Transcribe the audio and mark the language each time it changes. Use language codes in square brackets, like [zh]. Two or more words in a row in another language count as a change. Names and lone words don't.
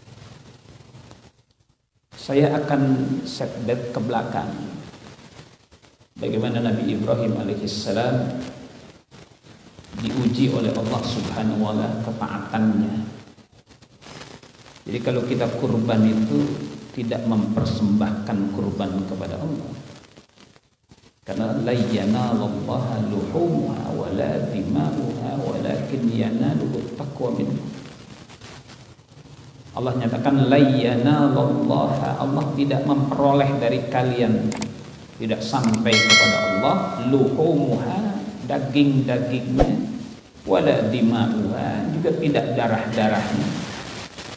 [id] Saya akan setback ke belakang bagaimana Nabi Ibrahim alaihissalam diuji oleh Allah [ar] سبحانه وتعالى [id] ketaatannya. Jadi kalau kita kurban itu tidak mempersembahkan kurban kepada Allah, karena [ar] لن ينال الله لحومها ولا دماؤها ولكن يناله التقوى منكم. [id] Allah nyatakan [ar] لن ينال الله, [id] Allah tidak memperoleh dari kalian, tidak sampai kepada Allah, luhumuha, daging-dagingnya, [ar] ولا دماؤها, [id] juga tidak darah-darahnya.